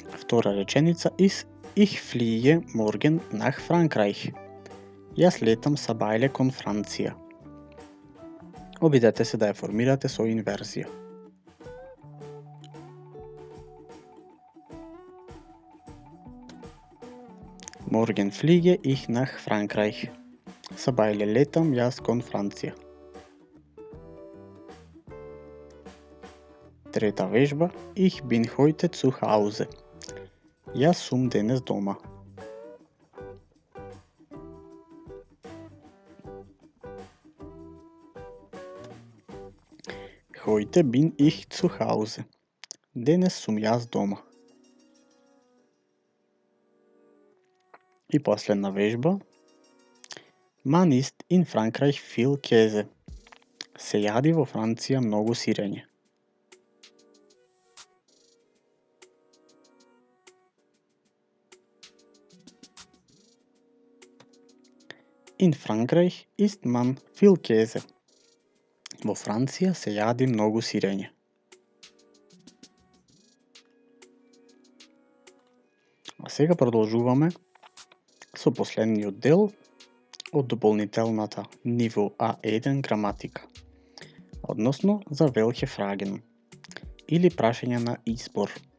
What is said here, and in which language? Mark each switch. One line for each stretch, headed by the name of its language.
Macedonian: Втора реченица
German: Ich fliege morgen nach Frankreich.
Macedonian: Јас летам сабајле кон Франција. Обидете се да ја формирате со инверзија.
German: Morgen fliege ich nach Frankreich.
Macedonian: Сабајле летам јас кон Франција. Трета вежба.
German: Ich bin heute zu Hause.
Macedonian: Јас сум денес дома.
German: Heute bin ich zu Hause.
Macedonian: Денес сум јас дома. И последна вежба.
German: Man isst in Frankreich viel Käse.
Macedonian: Се јади во Франција многу сирење.
German: In Frankreich isst man viel Käse.
Macedonian: Во Франција се јади многу сирење. сега продолжуваме со последниот дел од дополнителната ниво А1 граматика, односно за
German: welche Fragen
Macedonian: или прашања на избор.